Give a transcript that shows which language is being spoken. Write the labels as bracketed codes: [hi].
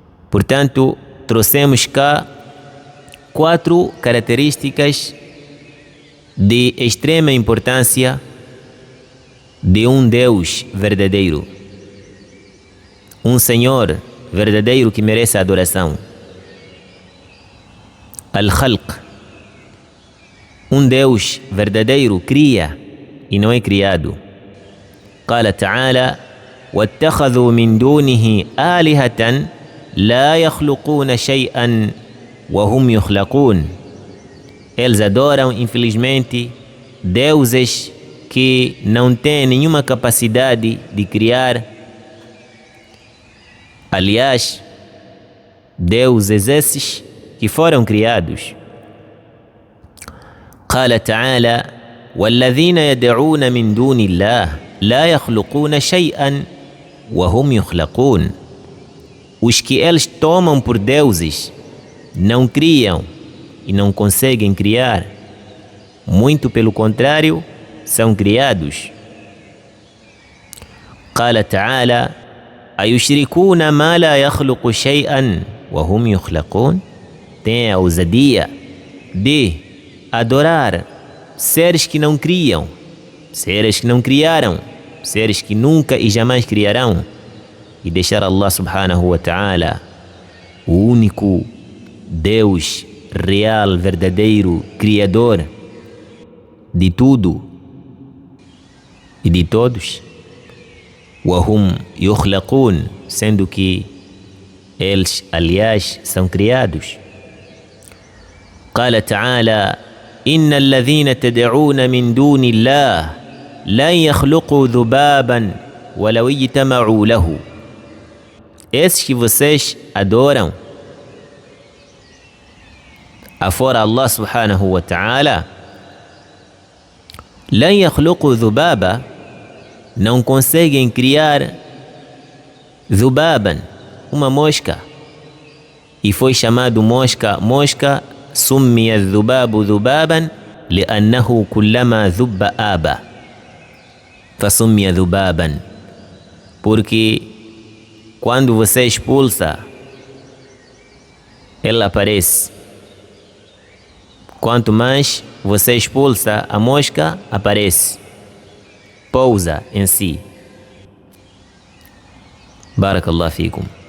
[pt] Portanto, trouxemos cá 4 características de extrema importância de um Deus verdadeiro, um Senhor verdadeiro que merece a adoração. Al-Khalq, um Deus verdadeiro cria e não é criado. [ar] Qala ta'ala: وَاتَّخَذُوا مِن دُونِهِ آلِهَةً لَا يَخْلُقُونَ شَيْئًا وَهُمْ يُخْلَقُونَ. [pt] Eles adoram, infelizmente, deuses que não têm nenhuma capacidade de criar. Aliás, deuses esses que foram criados. [ar] قال تعالى: والذين يدعون من دون الله لا يخلقون شيئا وهم يخلقون. [pt] Os que eles tomam por deuses não criam e não conseguem criar, muito pelo contrário, são criados. [ar] قال تعالى: أيشركون ما لا يخلق شيئا وهم يخلقون. [pt] Tem a ousadia de adorar seres que não criam, seres que não criaram, seres que nunca e jamais criarão, e deixar Allah subhanahu wa ta'ala, o único Deus real, verdadeiro, criador de tudo e de todos. [ar] وَهُمْ يُخْلَقُونَ, [pt] sendo que eles, aliás, são criados. [ar] قال تعالى: إن الذين تدعون من دون الله لن يخلقوا ذبابا ولو اجتمعوا له. [pt] Esses que vocês adoram afora Allah subhanahu wa ta'ala, [ar] لن يخلقوا ذبابا, [pt] não conseguem criar [ar] ذبابا, [pt] uma mosca. E foi chamado mosca [ar] سمي الذباب ذبابا لأنه كلما ذب آبى فسمي ذبابا. [pt] Porque quando você expulsa, ela aparece. Quanto mais você expulsa, a mosca aparece, pousa em si. Barakallahu fikum.